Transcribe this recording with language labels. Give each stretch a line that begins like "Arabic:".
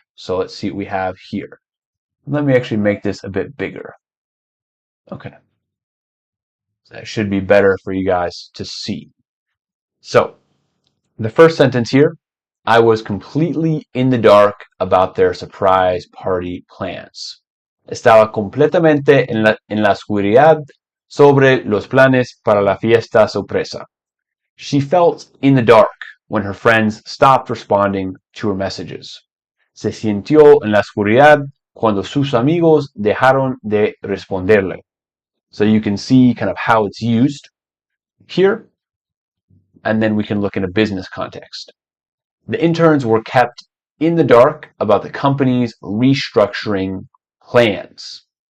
English: So let's see what we have here. Let me actually make this a bit bigger. Okay. That should be better for you guys to see. So the first sentence here, I was completely in the dark about their surprise party plans.
Spanish: Estaba completamente en la oscuridad sobre los planes para la fiesta sorpresa.
English: She felt in the dark when her friends stopped responding to her messages.
Spanish: Se sintió en la oscuridad cuando sus amigos dejaron de responderle.
English: So you can see kind of how it's used here, and then we can look in a business context. The interns were kept in the dark about the company's restructuring plans.